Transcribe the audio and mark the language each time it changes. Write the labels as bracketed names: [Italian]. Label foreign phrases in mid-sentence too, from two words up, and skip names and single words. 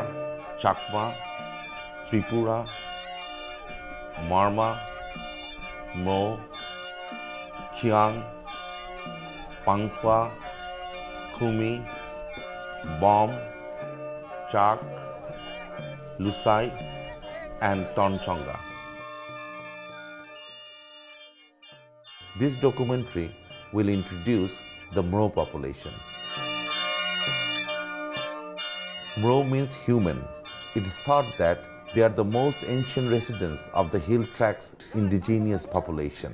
[English] Chakma, Tripura, Marma, Mo, Chiang, Pangpa, Kumi, Bom, Chak, Lusai, and Tonchonga. This documentary will introduce the MRO population. MRO means human. It is thought that they are the most ancient residents of the hill tracts indigenous population.